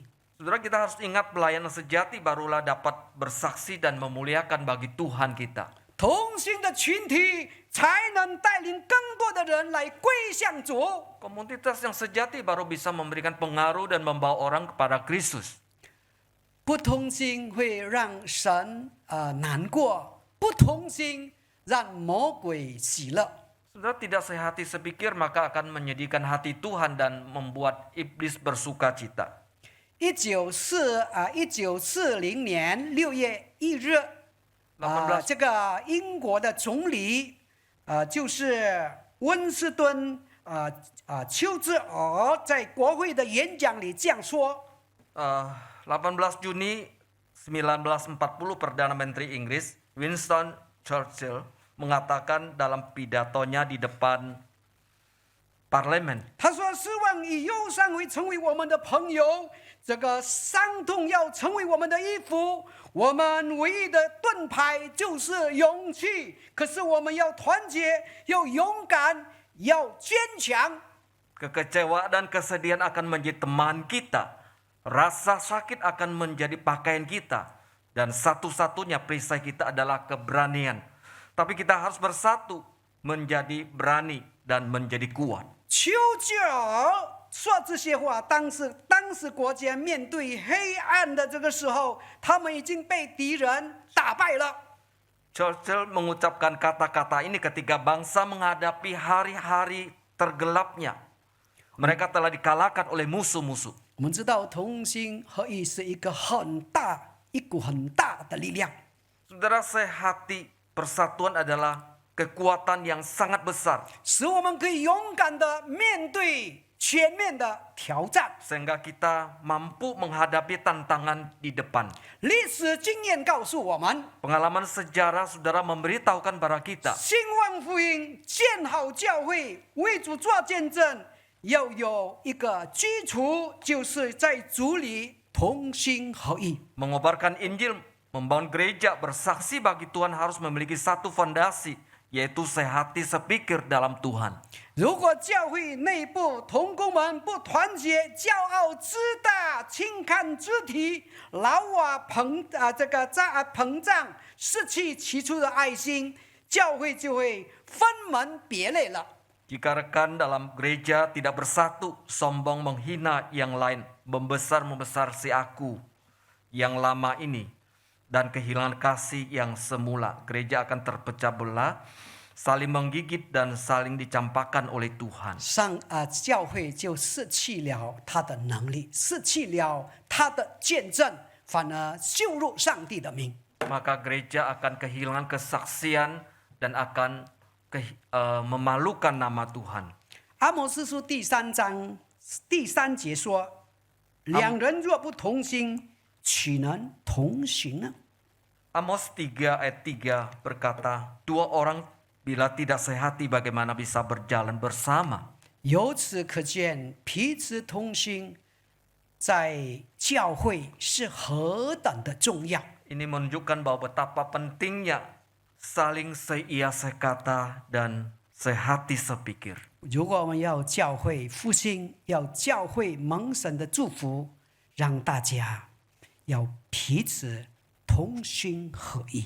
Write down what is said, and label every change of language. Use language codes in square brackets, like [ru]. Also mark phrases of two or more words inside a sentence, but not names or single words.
[id] Saudara, kita harus ingat pelayanan sejati barulah dapat bersaksi dan memuliakan bagi Tuhan kita. [zh] 同心的群体才能带领更多的人来归向主。 [id] Komunitas yang sejati baru bisa memberikan pengaruh dan membawa orang kepada Kristus. [zh] 不同心会让神难过，不同心让魔鬼喜乐。 [id] Saudara, tidak sehati sepikir maka akan menyedihkan hati Tuhan dan membuat iblis bersuka cita. [zh] 1940 年6月1日，这个英国的总理就是温斯顿丘吉尔在国会的演讲里这样说。 [id] 18 Juni 1940 Perdana Menteri Inggris Winston Churchill mengatakan dalam pidatonya di depan parlemen. [zh] 他说：“希望以忧伤会成为我们的朋友，这个伤痛要成为我们的衣服。我们唯一的盾牌就是勇气，可是我们要团结，要勇敢，要坚强。” [id] Kekecewaan dan kesedihan akan menjadi teman kita. Rasa sakit akan menjadi pakaian kita. Dan satu-satunya perisai kita adalah keberanian. Tapi kita harus bersatu menjadi berani dan menjadi kuat. [zh] 丘吉尔说这些话，当时国家面对黑暗的这个时候，他们已经被敌人打败了。 [id] Churchill mengucapkan kata-kata ini ketika bangsa menghadapi hari-hari tergelapnya. Mereka telah dikalahkan oleh musuh-musuh. [zh] 我们知道同心合意是一股很大的力量。 [id] Saudara, sehati persatuan adalah kekuatan yang sangat besar. [zh] 使我们可以勇敢的面对全面的挑战。 [id] Sehingga kita mampu menghadapi tantangan di depan. [zh] 历史经验告诉我们， [id] Pengalaman sejarah saudara memberitahukan kepada kita. [zh] 兴旺福音、建好教会、为主做见证，要有一个基础，就是在主里同心合意。 [id] Mengobarkan Injil, membangun gereja, bersaksi bagi Tuhan harus memiliki satu fondasi, yaitu sehati sepikir dalam Tuhan. [zh] 如果教会内部同工们不团结，骄傲自大，轻看肢体，老瓦膨胀，失去起初的爱心，教会就会分门别类了。 [id] Jika rekan dalam gereja tidak bersatu, sombong menghina yang lain, membesar si aku yang lama ini, dan kehilangan kasih yang semula, gereja akan terpecah belah, saling menggigit dan saling dicampakkan oleh Tuhan. [zh] 教会就失去了他的能力，失去了他的见证，反而羞辱上帝的名。 [id] Maka gereja akan kehilangan kesaksian dan akan memalukan nama Tuhan. [zh] 阿摩司书第3章第3节说：“两人若不同心，岂能同行呢？” [id] Amos 3 ayat 3 berkata, dua orang bila tidak sehati bagaimana bisa berjalan bersama. [zh] 由此可见，彼此同心在教会是何等的重要。 [id] Ini menunjukkan bahwa betapa pentingnya saling seia sekata dan sehati sepikir. [zh] 如果我们要教会复兴，要教会蒙神的祝福，让大家要彼此同心合意。